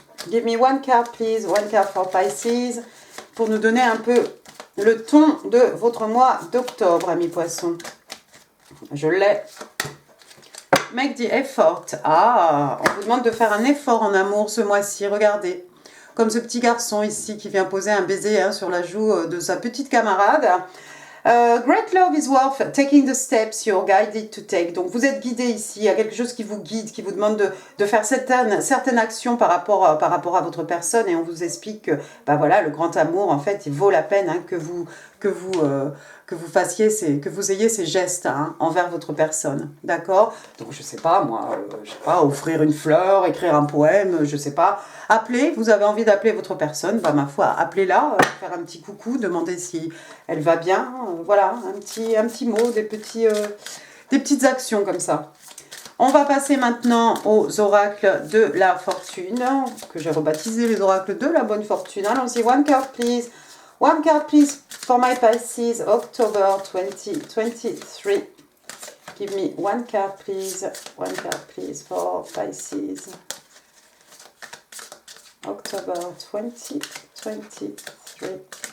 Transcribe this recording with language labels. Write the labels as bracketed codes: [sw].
[en] Give me one card, please. One card for Pisces. [fr] Pour nous donner un peu le ton de votre mois d'octobre, amis poissons. Je l'ai. [en] Make the effort. [fr] Ah, on vous demande de faire un effort en amour ce mois-ci. Regardez. Comme ce petit garçon ici qui vient poser un baiser sur la joue de sa petite camarade. [en] Great love is worth taking the steps you're guided to take. [fr] Donc vous êtes guidé ici, il y a quelque chose qui vous guide, qui vous demande de faire certaines actions par rapport à votre personne, et on vous explique que bah voilà, le grand amour en fait il vaut la peine que vous ayez ces gestes envers votre personne, d'accord? Donc je sais pas moi, je sais pas, offrir une fleur, écrire un poème, je sais pas, appeler, vous avez envie d'appeler votre personne, bah ma foi, appelez-la, faire un petit coucou, demander si elle va bien, voilà, un petit mot, des petites actions comme ça. On va passer maintenant aux oracles de la fortune, que j'ai rebaptisé les oracles de la bonne fortune. Allons-y, [en] one card please. One card please for my Pisces, October 2023. Give me one card please. One card please for Pisces, October 2023.